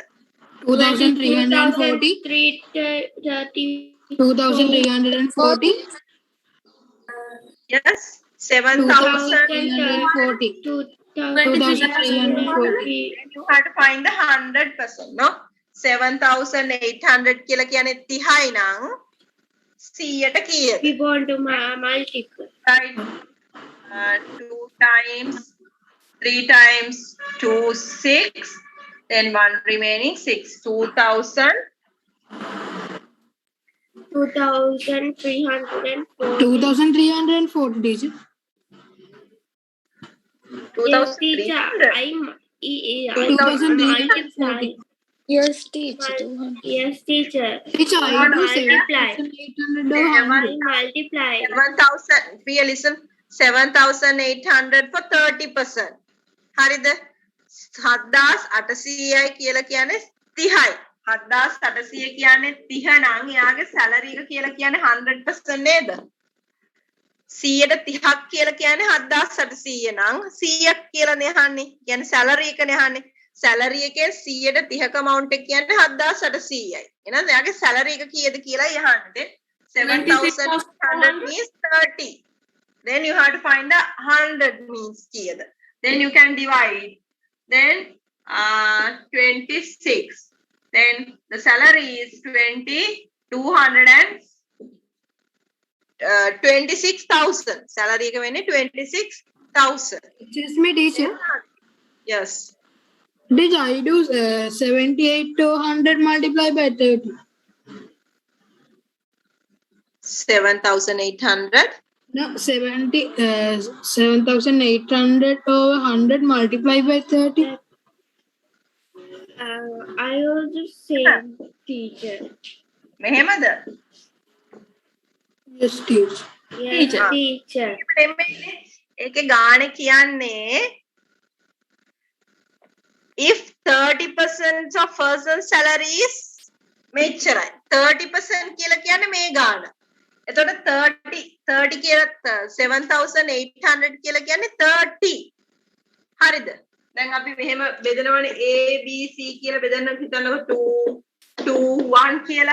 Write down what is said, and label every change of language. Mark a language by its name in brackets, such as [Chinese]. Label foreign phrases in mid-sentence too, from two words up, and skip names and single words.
[English] 2,340. 330. 2,340. Yes, 7,000. 2,340. 2,340. You have to find the 100%, no? 7,800 [Sinhala] කියලා කියන්නේ 30යි නම් 100ට කීයද? [English] We want to multiply. Right. 2 times 3 times 2 6, then 1 remaining 6. 2,000. 2,340. 2,340, teacher. Yes, teacher. 2,340. Yes, teacher. 200. Yes, teacher. Teacher, I do Multiply. 7,800 or 100. Multiply. 7,000. Priya, listen. 7,800 for 30%. [Sinhala] හරිද? 7,800යි කියලා කියන්නේ 30යි. 7,800 කියන්නේ 30 නම් එයාගේ salary එක කියලා කියන්නේ 100% නේද? 100ට 30ක් කියලා කියන්නේ 7,800 නම් 100ක් කියලානේ අහන්නේ. කියන්නේ salary එකනේ අහන්නේ. salary එකේ 100ට 30ක amount එක කියන්නේ 7,800යි. එහෙනම් එයාගේ salary එක කීයද කියලායි අහන්නේ. 7,800 means 30. [English] Then you have to find the 100 means kiyada. Then you can divide. Then 26. Then the salary is 26,000. [Sinhala] Salary එක වෙන්නේ 26,000. [English] Excuse me, teacher. Yes. Did I do 78 to 100 multiplied by 30? 7,800. No, 7,800 over 100 multiplied by 30. I also say teacher. [Sinhala] මෙහෙමද? [English] Yes, teacher. Yes, teacher. [Sinhala] ඒකේ ගාණ කියන්නේ [English] if 30% of person's salary is [Sinhala] මෙච්චරයි 30% කියලා කියන්නේ මේ ගාණ. එතකොට 30 කියලා 7,800 කියලා කියන්නේ 30. හරිද? දැන් අපි මෙහෙම බෙදනවනේ A B C කියලා බෙදන්න හිතන්නකො 2 2 1 කියලා.